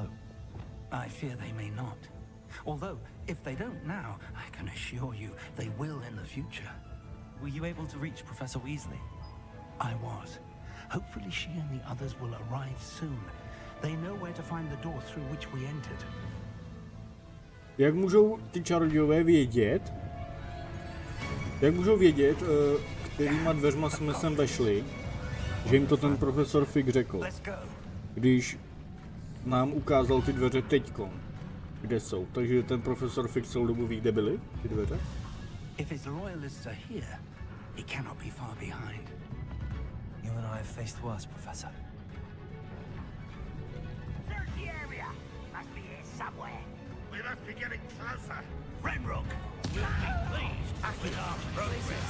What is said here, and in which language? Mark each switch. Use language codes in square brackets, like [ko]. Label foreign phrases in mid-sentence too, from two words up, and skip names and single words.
[en] I fear they may not. Although, if they don't now, I can assure you they will in the future. Were you able to reach Professor Weasley? I was. Hopefully she and the others will arrive soon. They know where to find the door through which we entered. [cs] Jak můžou ty čarodějové vědět? Jak můžou vědět, kterýma dveřma jsme sem vešli, že jim to ten profesor Fig řekl, když nám ukázal ty dveře teďkom, kde jsou. Takže ten profesor Fig celou dobu ví, kde byly ty dveře? [en] If his loyalists are here, he cannot be far behind. You and I have faced worse, Professor. Search the area. Must be here somewhere. We must be getting closer. Ranrock will be pleased with our progress.